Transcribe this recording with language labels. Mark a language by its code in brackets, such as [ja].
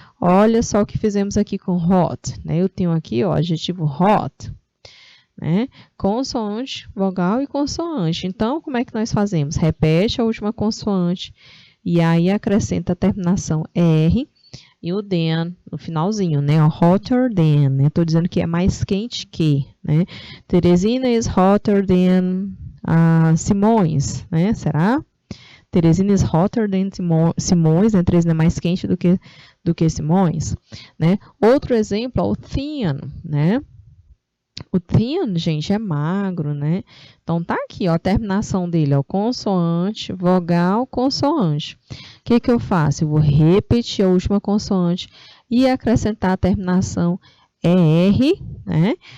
[pt] Olha só o que fizemos aqui com hot, né? Eu tenho aqui, ó, adjetivo hot, né? Consoante, vogal e consoante. Então, como é que nós fazemos? Repete a última consoante e aí acrescenta a terminação ER e o than no finalzinho, né? [en] Hotter than, [pt] né? Estou dizendo que é mais quente que, né? [en] Teresina is hotter than Simões, né? Será? Teresina is hotter than Simões, né? [pt] Teresina é mais quente do que Simões, né? Outro exemplo é o thin, né? O thin, gente, é magro, né? Então, tá aqui, ó, a terminação dele, ó, consoante, vogal, consoante. O que que eu faço? Eu vou repetir a última consoante e acrescentar a terminação ER, né?